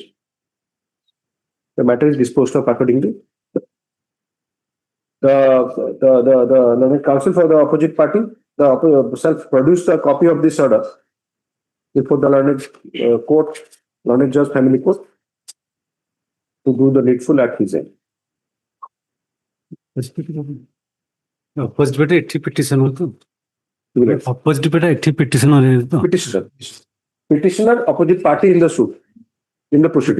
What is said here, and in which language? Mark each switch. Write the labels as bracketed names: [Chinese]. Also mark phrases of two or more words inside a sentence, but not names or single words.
[English] The matter is disposed of accordingly. The learned counsel for the opposite party shall produce a copy of this order before the learned court, learned judge family court, to do the needful at his end. [Odia] ଅପୋଜିଟ୍ ପଟେ ଏଠି ପିଟିସନ ହଉ ତ ଅପୋଜିଟ୍ ପଟେ ଏଠି ପିଟିସନ ତ [English] Petitioner, opposite party in the suit, in the proceeding.